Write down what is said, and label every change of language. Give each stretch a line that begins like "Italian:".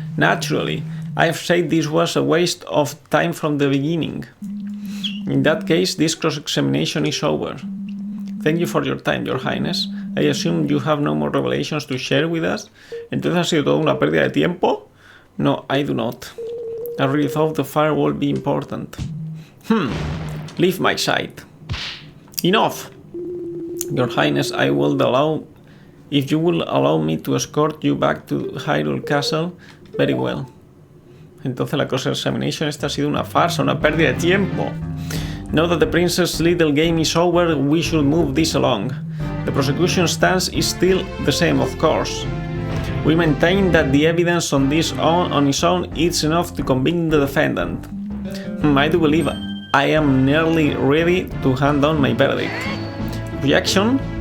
English: Naturally, I've said this was a waste of time from the beginning. In that case, this cross-examination is over. Thank you for your time, Your Highness. I assume you have no more revelations to share with us.
Spanish: ¿Entonces ha sido toda una pérdida de tiempo?
English: No, I do not. I really thought the fire would be important. Leave my side. Enough! Your Highness, if you will allow me to escort you back to Hyrule Castle, very well.
Spanish: Entonces la cross-examination esta ha sido una farsa, una pérdida de tiempo.
English: Now that the princess' little game is over, we should move this along. The prosecution stance is still the same, of course. We maintain that the evidence on its own is enough to convict the defendant. I do believe I am nearly ready to hand down my verdict. Objection?